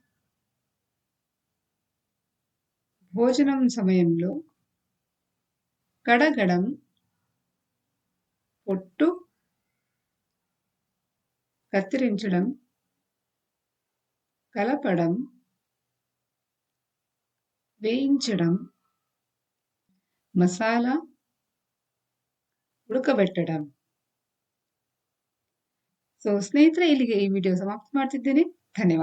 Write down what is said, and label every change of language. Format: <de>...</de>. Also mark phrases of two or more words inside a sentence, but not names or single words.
<te>భోజనం సమయంలో, కడగడం, పొట్టు, కత్తిరించడం, కలపడం, వేయించడం, మసాలా, ಉಡಕಬೆಟ್ಟడం.</te> <kn>ಸೊ ಸ್ನೇಹಿತರೆ, ಇಲ್ಲಿಗೆ ಈ ವಿಡಿಯೋ ಸಮಾಪ್ತಿ ಮಾಡ್ತಿದ್ದೇನೆ. ಧನ್ಯವಾದ.</kn>